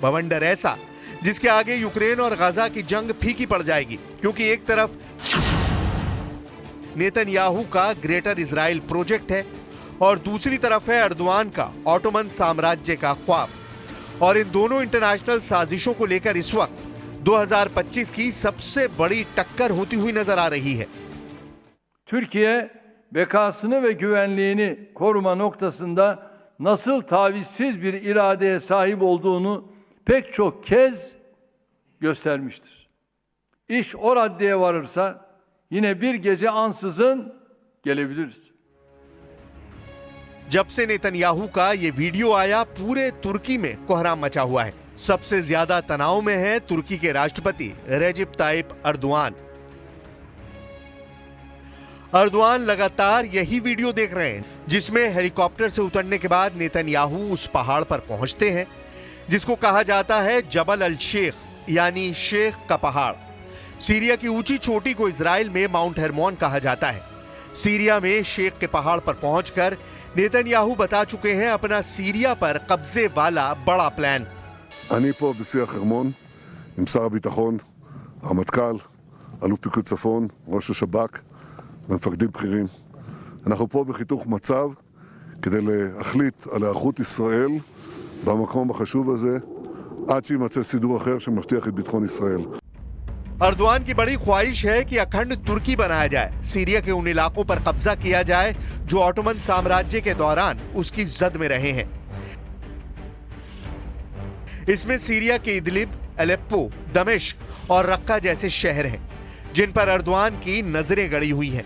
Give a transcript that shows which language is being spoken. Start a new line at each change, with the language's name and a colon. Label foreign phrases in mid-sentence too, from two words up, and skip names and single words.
Hindi: बवंडर ऐसा जिसके आगे यूक्रेन और गाजा की जंग फीकी पड़ जाएगी, क्योंकि एक तरफ नेतन्याहू का ग्रेटर इजराइल प्रोजेक्ट है और दूसरी तरफ है अर्दवान का ऑटोमन साम्राज्य का ख्वाब। और इन दोनों इंटरनेशनल साजिशों को लेकर इस वक्त 2025 की सबसे बड़ी टक्कर होती हुई नजर आ रही है।
Turkish: Türkiye bekasını ve güvenliğini koruma noktasında nasıl tavizsiz bir iradeye sahip olduğunu pek çok kez göstermiştir. İş o raddeye varırsa yine bir gece ansızın gelebiliriz.
Hindi: जब से नेतन्याहू का ये वीडियो आया, पूरे तुर्की में कोहराम मचा हुआ है। सबसे ज्यादा तनाव में है तुर्की के राष्ट्रपति रेजिप ताइप अर्दवान। अर्दवान लगातार यही वीडियो देख रहे हैं जिसमें हेलीकॉप्टर से उतरने के बाद नेतन्याहू उस पहाड़ पर पहुंचते हैं जिसको कहा जाता है जबल अल शेख, यानी शेख का पहाड़। सीरिया की ऊंची चोटी को इजराइल में माउंट हेरमोन कहा जाता है। सीरिया में शेख के पहाड़ पर पहुंचकर नेतन्याहू बता चुके हैं अपना सीरिया पर कब्जे वाला बड़ा प्लान।
Hebrew: אני פה בשיח חרמון עם שר הביטחון, הרמטכ"ל, אלוף פיקוד צפון, ראש השב"כ ומפקדים בכירים. אנחנו פה בחיתוך מצב כדי להחליט על היערכות ישראל במקום החשוב הזה עד שימצא סידור אחר שמבטיח את ביטחון ישראל.
Hindi: अर्दवान की बड़ी ख्वाहिश है कि अखंड तुर्की बनाया जाए, सीरिया के उन इलाकों पर कब्जा किया जाए जो ऑटोमन साम्राज्य के दौरान उसकी जद में रहे हैं। इसमें सीरिया के इदलिब, अलेप्पो, दमिश्क और रक्का जैसे शहर हैं जिन पर अर्दवान की नजरें गड़ी हुई हैं।